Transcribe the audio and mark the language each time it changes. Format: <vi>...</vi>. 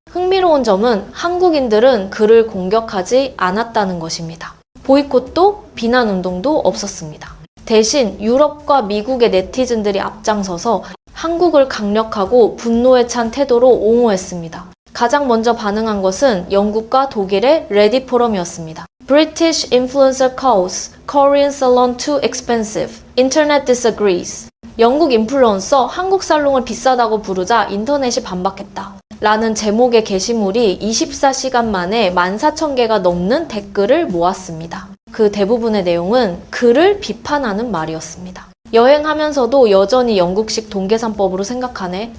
<ko>흥미로운 점은 한국인들은 그를 공격하지 않았다는 것입니다. 보이콧도 비난 운동도 없었습니다. 대신 유럽과 미국의 네티즌들이 앞장서서 한국을 강력하고 분노에 찬 태도로 옹호했습니다. 가장 먼저 반응한 것은 영국과 독일의 레딧 포럼이었습니다.</ko> <en>British influencer calls Korean salon too expensive. Internet disagrees.</en> <ko>영국 인플루언서 한국 살롱을 비싸다고 부르자 인터넷이 반박했다. 라는 제목의 게시물이 24시간 만에 14,000개가 넘는 댓글을 모았습니다. 그 대부분의 내용은 그를 비판하는 말이었습니다. 여행하면서도 여전히 영국식 돈계산법으로 생각하네.</ko>